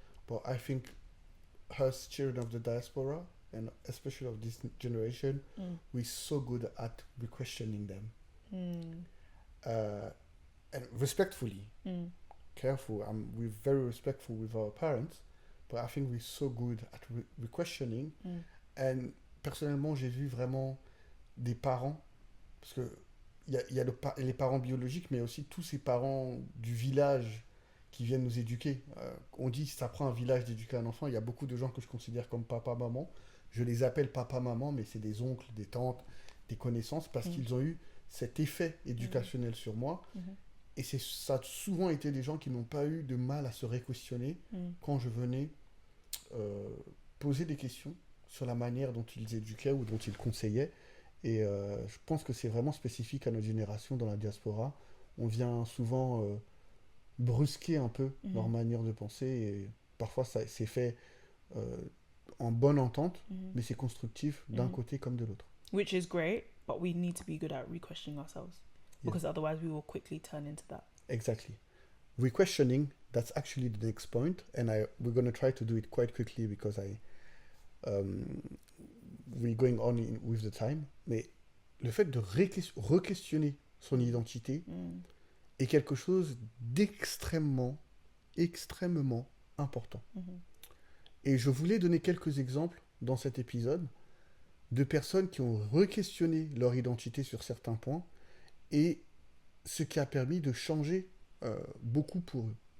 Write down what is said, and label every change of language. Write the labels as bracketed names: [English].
[English] But I think us children of the diaspora, and especially of this generation, we're so good at questioning them. And respectfully, careful. We're very respectful with our parents, but I think we're so good at questioning. [French] And personnellement, j'ai vu vraiment des parents, parce que il y a les parents biologiques, mais aussi tous ces parents du village qui viennent nous éduquer. On dit que ça prend un village d'éduquer un enfant. Il y a beaucoup de gens que je considère comme papa, maman. Je les appelle papa, maman, mais c'est des oncles, des tantes, des connaissances, parce qu'ils ont eu cet effet éducationnel sur moi. Et ça a souvent été des gens qui n'ont pas eu de mal à se re-questionner quand je venais poser des questions sur la manière dont ils éduquaient ou dont ils conseillaient. Et je pense que c'est vraiment spécifique à notre génération dans la diaspora. On vient souvent brusquer un peu leur manière de penser. Et parfois, c'est fait en bonne entente, mais c'est constructif d'un côté comme de l'autre. [English] Which is great, but we need to be good at re-questioning ourselves. Because otherwise we will quickly turn into that. Exactly. Re-questioning, that's actually the next point. And we're going to try to do it quite quickly because we're going on with the time. [French] Mais le fait de re-questionner son identité est quelque chose d'extrêmement, extrêmement important. Et je voulais donner quelques exemples dans cet épisode de personnes qui ont re-questionné leur identité sur certains points et ce qui a permis de changer beaucoup pour eux.